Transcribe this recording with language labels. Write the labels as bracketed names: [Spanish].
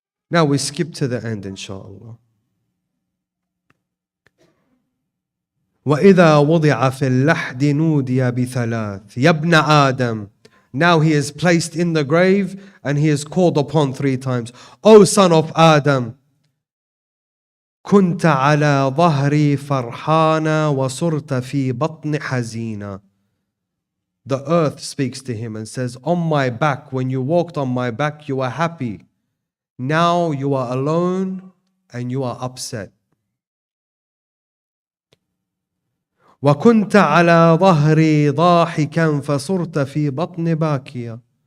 [English] Now we skip to the end, inshallah. [Arabic] وَإِذَا وُضِعَ فِي اللَّحْدِ نُودِيَ بِثَلَاثٍ يَا ابْنَ آدَمَ. [English] Now he is placed in the grave and he is called upon 3 times. O son of Adam, [Arabic] كُنْتَ عَلَى ظَهْرِي فَرْحَانًا وَصُرْتَ فِي بَطْنِ حَزِينًا. [English] The earth speaks to him and says, on my back, when you walked on my back, you were happy. Now you are alone and you are upset. [Arabic] وَكُنْتَ عَلَى ظَهْرِي ضَاحِكًا فَصُرْتَ فِي بَطْنِ بَاكِيًا.